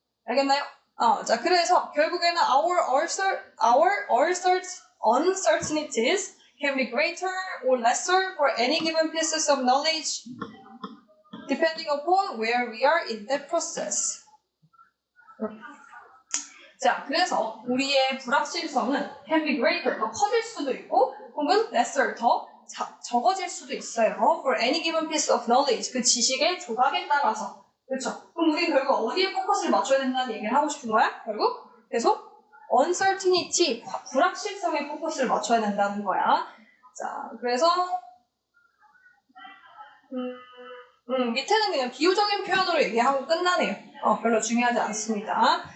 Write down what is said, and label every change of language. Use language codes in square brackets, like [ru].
[ko] 알겠나요? 자, 그래서 결국에는 [en] our uncertainties can be greater or lesser for any given pieces of knowledge depending upon where we are in that process. [ko] 자, 그래서 우리의 불확실성은 [en] can be greater, [ko] 더 커질 수도 있고 혹은 [en] lesser, [ko] 더 적어질 수도 있어요. [en] For any given piece of knowledge, [ko] 그 지식의 조각에 따라서. 그렇죠? 그럼 우리는 결국 어디에 포커스를 맞춰야 된다는 얘기를 하고 싶은 거야? 결국 계속 uncertainty, 불확실성에 포커스를 맞춰야 된다는 거야. 자, 그래서 밑에는 그냥 비유적인 표현으로 얘기하고 끝나네요. 별로 중요하지 않습니다.